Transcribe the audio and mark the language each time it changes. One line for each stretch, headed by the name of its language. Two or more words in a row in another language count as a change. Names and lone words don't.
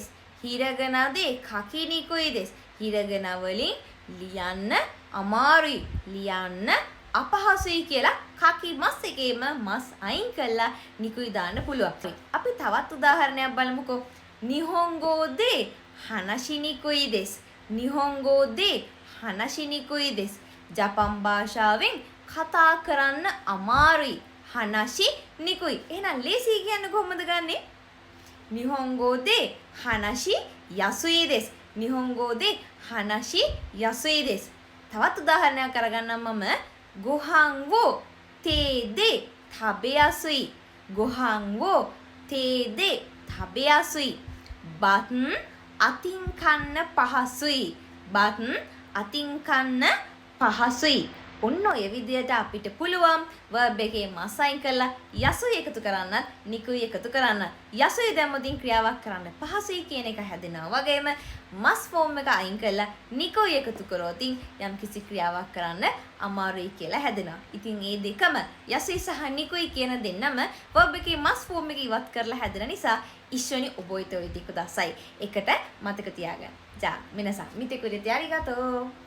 Japanese: ひらがなで書きにくいです.
Sinhala: හිරගන වලින් ලියන්න අමාරුයි ලියන්න අපහසුයි කියලා කකිමස් එකේම මස් අයින් කළා නිකුයි දාන්න පුළුවන්. අපි තවත් උදාහරණයක් බලමුකෝ.
Japanese: 日本語で話しにくいです. 日本語で話しにくいです.
Sinhala: ජපන් භාෂාවෙන් කතා කරන්න අමාරුයි.
Japanese: 話しにくい.
Sinhala: එහෙනම් ලේසි කියන්නේ කොහොමද ගන්නෙ?
Japanese: 日本語で話しやすいです. 日本語で話しやすいです.
Sinhala: තවත් උදාහරණයක් අරගන්නම් මම.
Japanese: ご飯を手で食べやすい。ご飯を手で食べやすい。
Sinhala: බත් අතින් කන්න පහසුයි. බත් අතින් කන්න පහසුයි. ඔන්න ඔය විදියට අපිට පුළුවන් verb එකේ මස් අයින් කරලා යසුයි එකතු කරන්නත් නිකුයි එකතු කරන්නත්. යසුයි දැම්මොතින් ක්‍රියාවක් කරන්න පහසුයි කියන එක හැදෙනවා. වගේම මස් ෆෝම් එක අයින් කරලා නිකුයි එකතු කරොතින් යම්කිසි ක්‍රියාවක් කරන්න අමාරුයි කියලා හැදෙනවා. ඉතින් මේ දෙකම යසුයි සහ නිකුයි කියන දෙන්නම verb එකේ මස් ෆෝම් එක ඉවත් කරලා හැදෙන නිසා
Japanese: 一緒に覚えておくといいです.
Sinhala: එකට මතක තියාගන්න.
Japanese: じゃあ皆さん見てくれてありがとう。